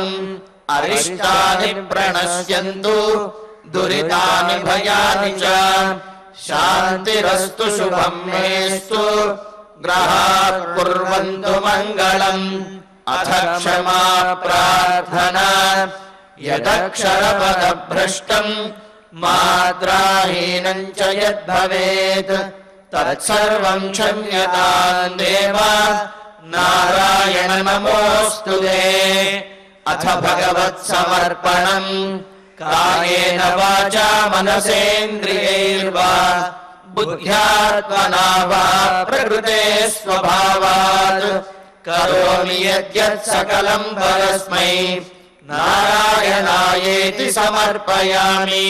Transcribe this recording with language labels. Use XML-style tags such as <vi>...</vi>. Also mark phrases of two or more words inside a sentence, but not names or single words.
<sa>అరిష్టాని ప్రణశ్యంతు దురితాని భయాని చ. శాంతిరస్తు శుభం మేస్తు గ్రహాః కుర్వంతు మంగళం. అథ క్షమా ప్రార్థనా. यदक्षरपदभ्रष्टम् मात्राहीनम् च यद्भवेत् तत्सर्वम् क्षम्यताम् देव नारायण नमोऽस्तु ते। अथ भगवत्समर्पणम् कायेन वाचा मनसेन्द्रियैर्वा बुद्ध्यात्मना वा प्रकृते स्वभावात् करोमि यद्यत् सकलम् परस्मै नारायणायेति समर्पयामि।</sa>